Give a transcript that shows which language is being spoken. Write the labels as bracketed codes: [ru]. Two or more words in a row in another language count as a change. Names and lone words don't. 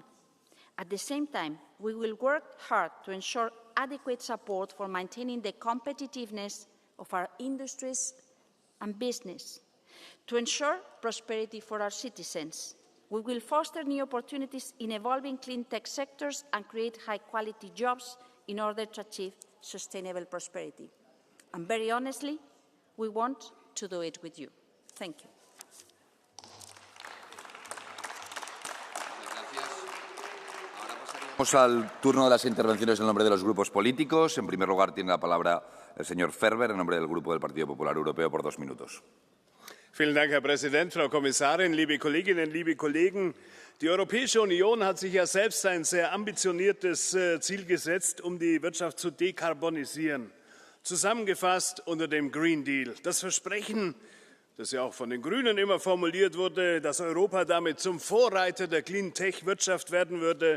[en] At the same time, we will work hard to ensure adequate support for maintaining the competitiveness of our industries and business, to ensure prosperity for our citizens. We will foster new opportunities in evolving clean tech sectors and create high-quality jobs in order to achieve sustainable prosperity. And very honestly, we want to do it with you. Thank you. [es] Vamos al turno de las intervenciones en nombre de los grupos políticos. En primer lugar, tiene la palabra el señor Ferber, en nombre del Grupo del Partido Popular Europeo, por 2 minutos. [de] Vielen Dank, Herr Präsident, Frau Kommissarin, liebe Kolleginnen, liebe Kollegen. Die Europäische Union hat sich ja selbst ein sehr ambitioniertes Ziel gesetzt, um die Wirtschaft zu dekarbonisieren. Zusammengefasst unter dem Green Deal. Das Versprechen, das ja auch von den Grünen immer formuliert wurde, dass Europa damit zum Vorreiter der Clean-Tech-Wirtschaft werden würde.